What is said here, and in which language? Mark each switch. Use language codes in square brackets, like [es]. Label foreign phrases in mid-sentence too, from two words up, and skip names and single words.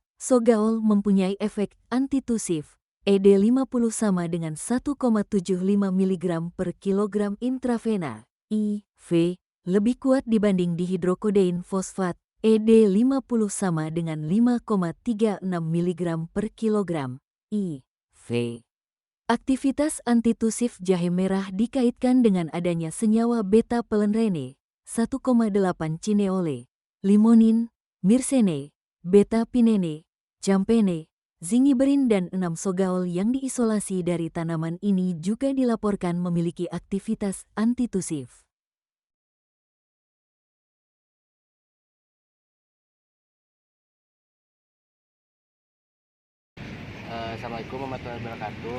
[id] Sogaol mempunyai efek antitusif, ED50 sama dengan 1,75 mg per kilogram intravena, IV, lebih kuat dibanding dihidrokodein fosfat, ED50 sama dengan 5,36 mg per kilogram, IV. Aktivitas antitusif jahe merah dikaitkan dengan adanya senyawa beta-pelenrene, 1,8 cineole, limonin, myrsene, beta-pinene, campene, zingiberin dan 6 sogaol yang diisolasi dari tanaman ini juga dilaporkan memiliki aktivitas antitusif. [ar] السلام عليكم ورحمة الله وبركاته.